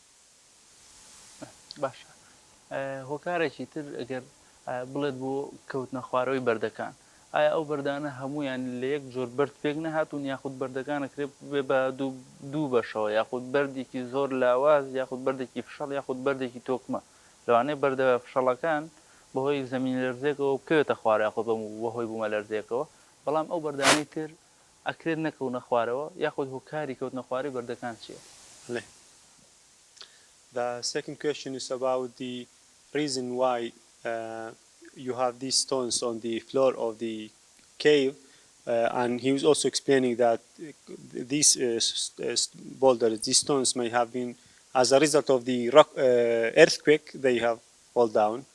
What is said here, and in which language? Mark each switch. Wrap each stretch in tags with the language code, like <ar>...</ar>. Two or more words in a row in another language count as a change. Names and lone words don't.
<ckb>باشە هۆکارێکی تر ئەگەر بڵێت بۆ کەوتنە خوارەوەی بەردەکان ئایا ئەو بەردانە هەمویان لە یەک جۆر بەرد پێک نەهاتوون یاخود بەردەکانەکرێ بێ بە دوو بەشەوە یاخود بەردێکی زۆر لاواز یاخود بەردێکی فشەڵ یاخود بەردێکی تۆکمە لەوانەیە بەردە فشەڵەکان بەهۆی زەمین لەرزێکەوە بکەوێتە خوارە یاخود بەهۆی بوومە لەرزێکەوە بەڵام ئەو بەردانەی تر ئەکرێت نەکەونە خوارەوە یاخود هۆکاری کەوتنە خوارەی بەردەکان چییە؟</ckb> <en>The second question is about the reason why you have these stones on the floor of the cave, and he was also explaining that these boulders, these stones may have been as a result of the earthquake they have fallen down.</en>